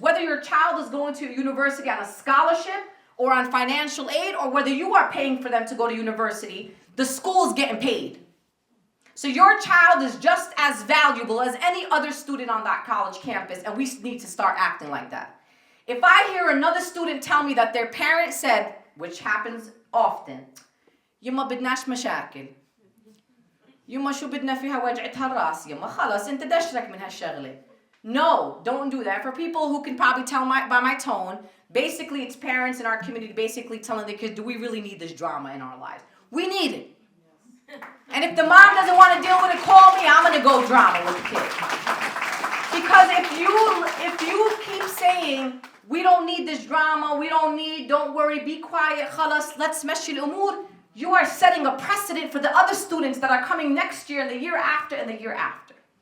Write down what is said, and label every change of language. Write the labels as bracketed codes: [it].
[en] Whether your child is going to a university on a scholarship or on financial aid, or whether you are paying for them to go to university, the school is getting paid. So your child is just as valuable as any other student on that college campus, and we need to start acting like that. If I hear another student tell me that their parent said, which happens often, [ar] يما بدناش مشاكل. يما شو بدنا فيها وجعتها الراس يما خلص انت دشرك من هالشغله. [en] No, don't do that. For people who can probably tell by my tone, basically it's parents in our community basically telling their kids, do we really need this drama in our lives? We need it. And if the mom doesn't want to deal with it, call me. I'm going to go drama with the kid. Because if you keep saying, we don't need this drama, don't worry, be quiet, خلاص, let's [ar] مشي الأمور, [en] you are setting a precedent for the other students that are coming next year and the year after and the year after.